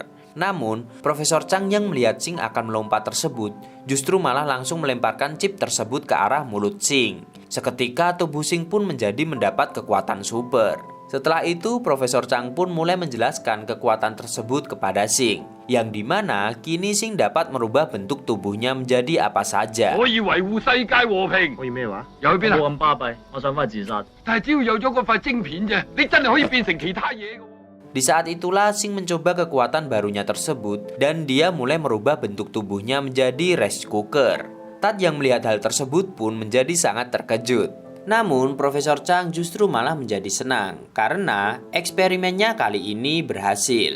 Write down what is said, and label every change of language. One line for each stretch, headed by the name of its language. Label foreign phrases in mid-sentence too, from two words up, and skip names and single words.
Indonesian: Namun, Profesor Chang yang melihat Sing akan melompat tersebut, justru malah langsung melemparkan chip tersebut ke arah mulut Sing. Seketika tubuh Sing pun menjadi mendapat kekuatan super. Setelah itu, Profesor Chang pun mulai menjelaskan kekuatan tersebut kepada Sing, yang dimana kini Sing dapat merubah bentuk tubuhnya menjadi apa saja.
Cantonese: 可以維護世界和平。可以咩話？又去邊啊？冇咁巴閉，我想翻去自殺。但係只要有咗嗰塊晶片啫，你真係可以變成其他嘢㗎。
Indonesian: Di saat itulah Sing mencoba kekuatan barunya tersebut dan dia mulai merubah bentuk tubuhnya menjadi
English: rice cooker.
Indonesian: Tat yang melihat hal tersebut pun menjadi sangat terkejut. Namun Profesor Chang justru malah menjadi senang karena eksperimennya kali ini berhasil.